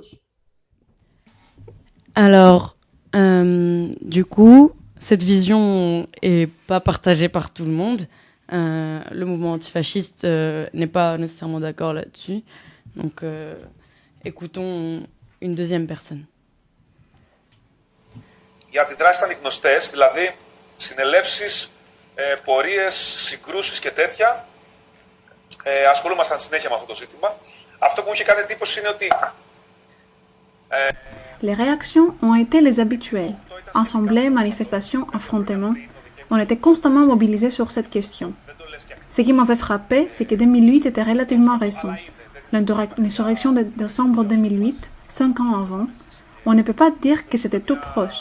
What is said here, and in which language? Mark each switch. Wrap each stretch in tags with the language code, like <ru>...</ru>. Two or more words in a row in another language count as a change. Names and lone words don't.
<fr>Alors, du coup, cette vision est pas partagée par tout le monde. Le mouvement antifasciste n'est pas nécessairement d'accord là-dessus. Donc, écoutons une deuxième personne.</fr> <el>Οι αντιδράσεις ήταν γνωστές, δηλαδή συνελεύσεις, πορείες, συγκρούσεις και τέτοια. ασχολούμασταν συνέχεια με αυτό το ζήτημα. Αυτό που μου είχε κάνει εντύπωση είναι ότι</el> <fr>Les réactions ont été les habituelles. Assemblées, manifestations, affrontements. On était constamment mobilisés sur cette question. Ce qui m'avait frappé, c'est que 2008 était relativement récent. L'insurrection de décembre 2008, 5 ans avant, on ne peut pas dire que c'était tout proche.</fr>